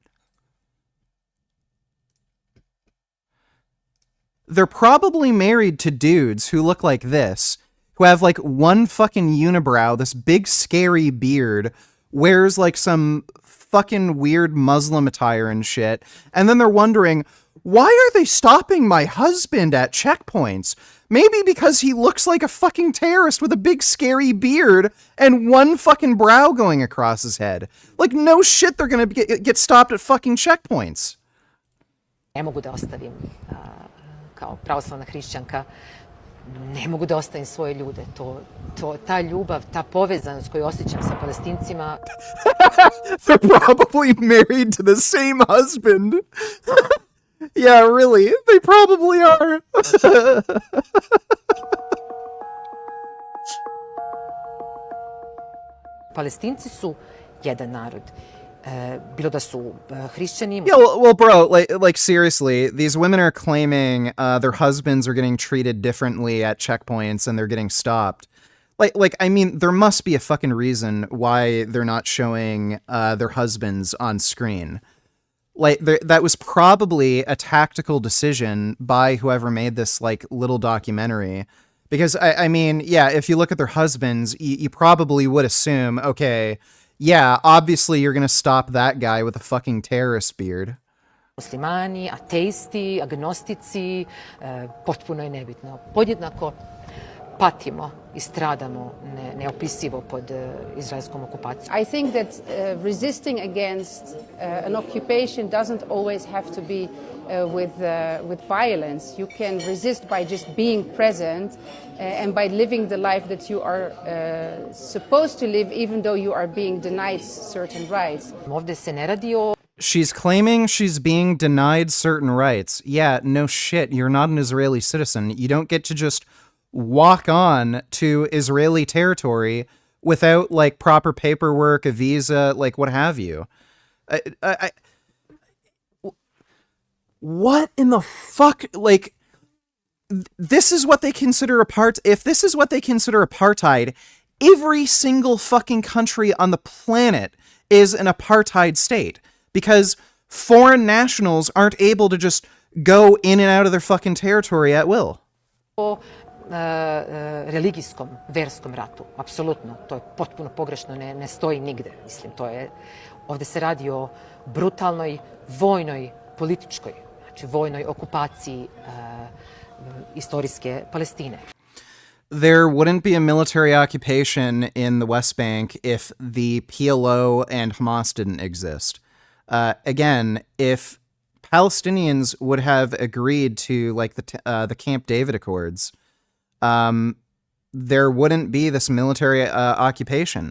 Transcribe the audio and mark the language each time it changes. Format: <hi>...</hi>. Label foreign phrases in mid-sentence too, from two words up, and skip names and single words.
<en>They're probably married to dudes who look like this, who have like one fucking unibrow, this big scary beard, wears like some fucking weird Muslim attire and shit, and then they're wondering, why are they stopping my husband at checkpoints? Maybe because he looks like a fucking terrorist with a big scary beard and one fucking brow going across his head. Like, no shit, they're gonna get stopped at fucking checkpoints.</en> <sr>Ne mogu da ostavim kao pravoslavna hrišćanka, ne mogu da ostavim svoje ljude. Ta ljubav, ta povezanost koju osjećam sa Palestincima.</sr> <en>They're probably married to the same husband. Yeah, really, they probably are.</en> <sr>Palestinci su jedan narod. Bilo da su hrišćani.</sr> <en>Yeah, well, bro, like seriously, these women are claiming their husbands are getting treated differently at checkpoints and they're getting stopped. Like, I mean, there must be a fucking reason why they're not showing their husbands on screen. like that was probably a tactical decision by whoever made this like little documentary. Because I mean, yeah, if you look at their husbands, you probably would assume, okay, yeah, obviously you're gonna stop that guy with a fucking terrorist beard.</en> <sr>Muslimani, ateisti, agnostici, potpuno je nebitno. Podjednako patimo i stradamo neopisivo pod izraelskom okupacijom.</sr> <en>I think that resisting against an occupation doesn't always have to be with violence. You can resist by just being present and by living the life that you are supposed to live, even though you are being denied certain rights.</en> <sr>Ovde se ne radi o...</sr> <en>She's claiming she's being denied certain rights. Yeah, no shit, you're not an Israeli citizen. You don't get to just walk on to Israeli territory without like proper paperwork, a visa, like what have you. What in the fuck? Like, this is what they consider if this is what they consider apartheid, every single fucking country on the planet is an apartheid state, because foreign nationals aren't able to just go in and out of their fucking territory at will.</en> <sr>Religijskom, verskom ratu, apsolutno, to je potpuno pogrešno, ne stoji nigde, mislim, to je, ovde se radi o brutalnoj, vojnoj, političkoj, znači vojnoj okupaciji istorijske Palestine.</sr> <en>There wouldn't be a military occupation in the West Bank if the PLO and Hamas didn't exist. Again, if Palestinians would have agreed to like the Camp David Accords, there wouldn't be this military occupation.</en>